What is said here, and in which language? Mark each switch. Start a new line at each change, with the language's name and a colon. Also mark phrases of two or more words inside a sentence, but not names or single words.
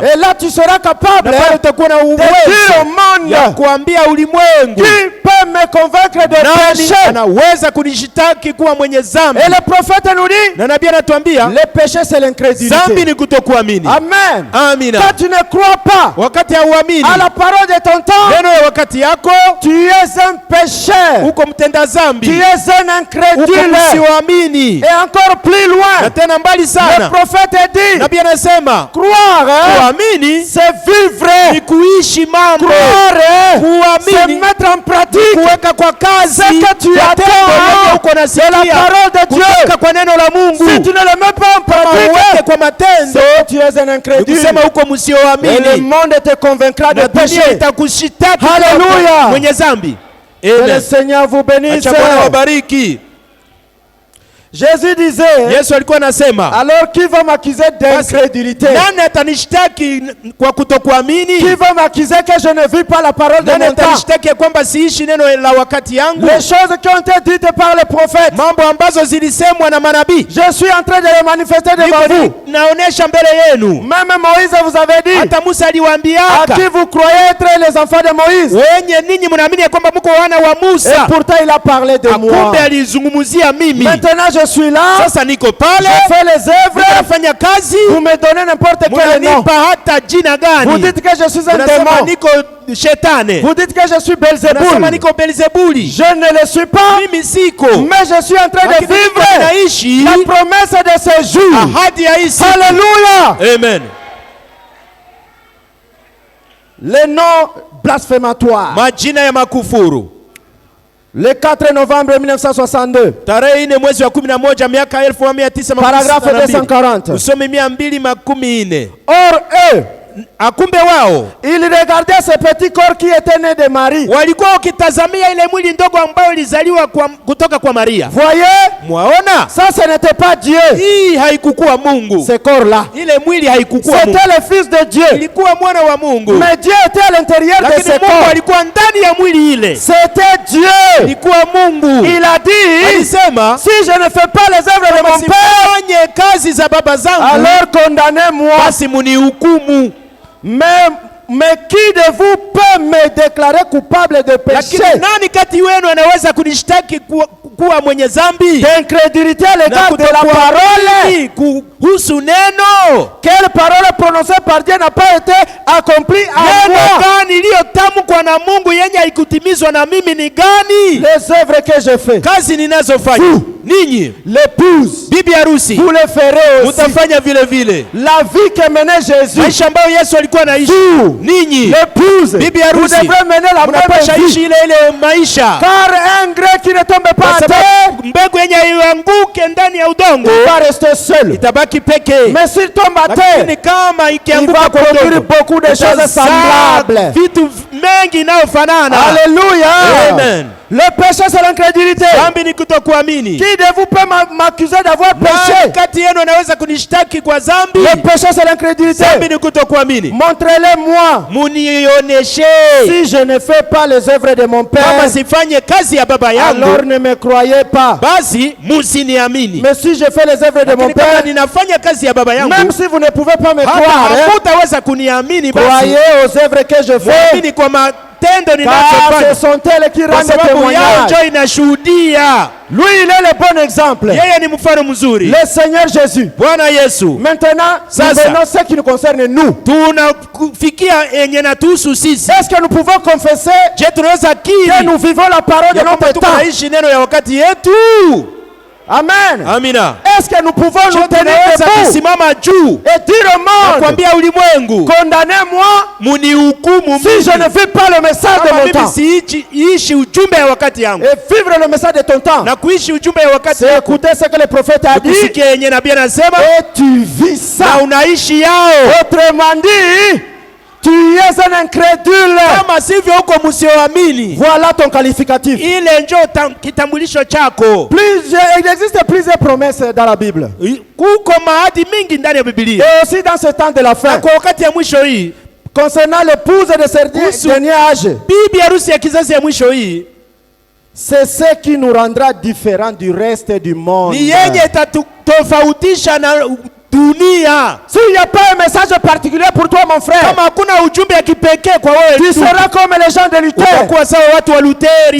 French: Et là tu seras capable de dire au monde, qui peut me convaincre de péché? Et le prophète nous dit, le péché c'est l'incrédulité. Amen.
Swahili: Amina.
French: Quand tu ne crois pas
Swahili: uamini.
French: À la parole de ton temps,
Swahili: neno ya wakati yako,
French: tu es un pécheur.
Swahili: uko mtenda zambi.
French: Tu es un incrédule.
Swahili: Uko msioamini.
French: Et encore plus loin,
Swahili: na tena mbali sana,
French: le prophète dit,
Swahili: nabii anasema
French: croire,
Swahili: kuamini
French: c'est vivre.
Swahili: ni kuishi mambo.
French: Croire, c'est
Swahili: Kuamini
French: mettre en pratique
Swahili: kuweka kwa kazi
French: ce que tu attends
Swahili: uko nasikia
French: de la parole de Dieu.
Swahili: kutoka kwa neno la Mungu.
French: Si tu ne le mets pas en
Swahili: Uweke
French: pratique,
Swahili: kwa matendo,
French: tu es un incrédule.
Swahili: kusema uko
French: Et le
Swahili: msioamini,
French: monde te convaincra de
Swahili: na dunia
French: péché.
Swahili: itakushitaki
French: Hallelujah.
Swahili: kwa mwenye zambi.
French: Que le
Swahili: Amen.
French: Seigneur vous bénisse.
Swahili: Acha Bwana wabariki.
French: Jésus disait,
Swahili: Yesu alikuwa anasema,
French: alors qui va m'accuser d'incrédulité?
Swahili: nani atanishtaki kwa kutokuamini?
French: Qui va m'accuser que je ne vis pas la parole de
Swahili: Nani
French: mon temps?
Swahili: atanishtaki kwamba siishi neno la wakati yangu?
French: Les choses qui ont été dites par les prophètes,
Swahili: Mambo ambazo zilisemwa na manabii,
French: je suis en train de les manifester devant vous.
Swahili: naonesha mbele yenu.
French: Même Moïse vous avait dit,
Swahili: Hata Musa
French: à
Swahili: aliwaambiaka,
French: qui vous croyez être les enfants de Moïse?
Swahili: wenye ninyi mnaamini ya kwamba mko wana wa
French: Et
Swahili: Musa,
French: pourtant il a parlé de moi.
Swahili: akumbe alizungumzia mimi.
French: Maintenant je suis là,
Swahili: Sasa niko pale,
French: je fais les œuvres,
Swahili: nafanya kazi,
French: vous me donnez n'importe quel nom.
Swahili: munanipa hata jina
French: Vous
Swahili: gani?
French: dites que je suis un
Swahili: Unasema
French: démon.
Swahili: niko shetani,
French: Vous dites que je suis
Swahili: unasema
French: Belzéboul.
Swahili: niko Belzebuli.
French: Je ne le suis pas,
Swahili: Mimi siko,
French: mais je suis en train de
Swahili: lakini
French: vivre
Swahili: naishi
French: la promesse de ce jour.
Swahili: ahadi ya hii siku.
French: Alléluia.
Swahili: Amen.
French: Les noms blasphématoires.
Swahili: Majina ya makufuru.
French: Le 4 novembre 1962,
Swahili: Tarehe 4 mwezi wa 11 miaka 1962.
French: paragraphe 240.
Swahili: Usome 240.
French: Or eux,
Swahili: Akumbe wao
French: ils regardaient ce petit corps qui était né de Marie.
Swahili: walikuwa wakitazamia ile mwili ndogo ambayo ilizaliwa kutoka kwa Maria.
French: Voyez,
Swahili: Mwaona?
French: ça ce n'était pas Dieu,
Swahili: Hii haikukuwa Mungu.
French: ce corps-là.
Swahili: Ile mwili haikukuwa Mungu.
French: C'était le Fils de Dieu.
Swahili: Ilikuwa mwana wa Mungu.
French: Mais Dieu était à l'intérieur de
Swahili: Lakini
French: ce
Swahili: Mungu
French: corps.
Swahili: alikuwa ndani ya mwili ile.
French: C'était Dieu.
Swahili: Ilikuwa Mungu.
French: Il a dit,
Swahili: Alisema,
French: si je ne fais pas les œuvres de mon Père,
Swahili: sifanye kazi za baba zangu,
French: alors condamnez-moi.
Swahili: basi munihukumu.
French: Mais qui de vous peut me déclarer coupable de péché,
Swahili: Lakini nani kati wenu anaweza kunishtaki kuwa mwenye zambi
French: d'incrédulité à
Swahili: na
French: l'égard de la parole?
Swahili: kutokuamini kuhusu neno?
French: Quelle parole prononcée par Dieu n'a pas été accomplie à
Swahili: Neno
French: moi?
Swahili: gani iliyotamkwa na Mungu yenye haikutimizwa na mimi ni gani?
French: Les œuvres que je fais,
Swahili: Kazi ninazofanya ninyi,
French: l'épouse,
Swahili: bibi harusi,
French: vous le ferez aussi.
Swahili: mutafanya vile vile.
French: La vie que menait Jésus,
Swahili: Maisha ambayo Yesu alikuwa anaishi, ninyi
French: l'épouse,
Swahili: bibi
French: vous
Swahili: harusi
French: devrez mener la
Swahili: mnapasha
French: même
Swahili: ishi
French: vie.
Swahili: ile ile maisha,
French: Car un grec qui ne tombe pas
Swahili: kwa
French: à terre
Swahili: sababu mbegu yenye ianguke ndani ya udongo
French: va rester seul.
Swahili: itabaki peke.
French: Mais s'il tombe à
Swahili: Lakini
French: terre,
Swahili: kama
French: il
Swahili: ikianguka
French: va
Swahili: kwa
French: produire
Swahili: udongo,
French: beaucoup de choses
Swahili: itazaa
French: semblables.
Swahili: vitu mengi inayofanana.
French: Alléluia.
Swahili: Amen.
French: Le péché, c'est l'incrédulité.
Swahili: Dhambi ni kutokuamini.
French: Qui de vous peut m'accuser d'avoir
Swahili: Nani
French: péché?
Swahili: kati yenu anaweza kunishtaki kwa dhambi?
French: Le péché, c'est l'incrédulité.
Swahili: Dhambi ni kutokuamini.
French: Montrez-les-moi.
Swahili: Munionyeshe.
French: Si je ne fais pas les œuvres de mon Père,
Swahili: Kama sifanye kazi ya baba yangu,
French: alors ne me croyez pas.
Swahili: basi musiniamini.
French: Mais si je fais les œuvres de mon
Swahili: Lakini kama
French: Père,
Swahili: ninafanya kazi ya baba yangu,
French: même si vous ne pouvez pas me
Swahili: hata
French: croire,
Swahili: hamutaweza kuniamini. Basi
French: croyez aux œuvres que je fais,
Swahili: muamini kwa matendo
French: car
Swahili: ninachofanya,
French: ce sont elles qui
Swahili: kwa
French: rendent
Swahili: sababu yao
French: témoignage.
Swahili: ndio inashuhudia.
French: Lui, il est le bon exemple.
Swahili: Yeye ni mfano mzuri.
French: Le Seigneur Jésus.
Swahili: Bwana Yesu.
French: Maintenant, nous
Swahili: Sasa.
French: venons ce qui nous concerne nous.
Swahili: Tunafikia yenye natuhusu sisi.
French: Est-ce que nous pouvons confesser
Swahili: Je tunaweza
French: que
Swahili: kiri
French: nous vivons la parole de
Swahili: ya
French: notre
Swahili: kwamba
French: temps?
Swahili: tunaishi neno ya wakati yetu?
French: Amen.
Swahili: Amina.
French: Est-ce que nous pouvons
Swahili: Je
French: nous tenir
Swahili: tunaweza
French: debout
Swahili: kusimama juu
French: et dire au monde,
Swahili: kuambia ulimwengu,
French: condamnez-moi
Swahili: munihukumu
French: si je ne vis pas le message de
Swahili: kama
French: mon
Swahili: mimi
French: temps?
Swahili: siishi ujumbe ya wakati yangu,
French: Et vivre le message de ton temps,
Swahili: na kuishi ujumbe ya wakati
French: c'est
Swahili: yako,
French: écouter ce que le prophète a dit
Swahili: kusikia yenye nabii anasema
French: et tu vis
Swahili: na
French: ça.
Swahili: unaishi yao.
French: Autrement dit, tu es un incrédule.
Swahili: Kama sivyo huko msioamini.
French: Voilà ton qualificatif.
Swahili: Ile ndio kitambulisho chako.
French: Il existe plusieurs promesses dans la Bible.
Swahili: Kuko maadi mingi ndani ya Biblia.
French: Et aussi dans ce temps de la fin,
Swahili: Kwa wakati ya mwisho hii,
French: concernant l'épouse de ce dernier âge,
Swahili: bibi harusi ya kizazi ya mwisho hii,
French: c'est ce qui nous rendra différents du reste du monde.
Swahili: ni yenye itatofautisha na dunia.
French: S'il n'y a pas un message particulier pour toi, mon frère,
Swahili: kama hakuna ujumbe ya kipekee kwa wewe,
French: tu seras comme les gens de Luther.
Swahili: Utakuwa sawa watu wa Luteri.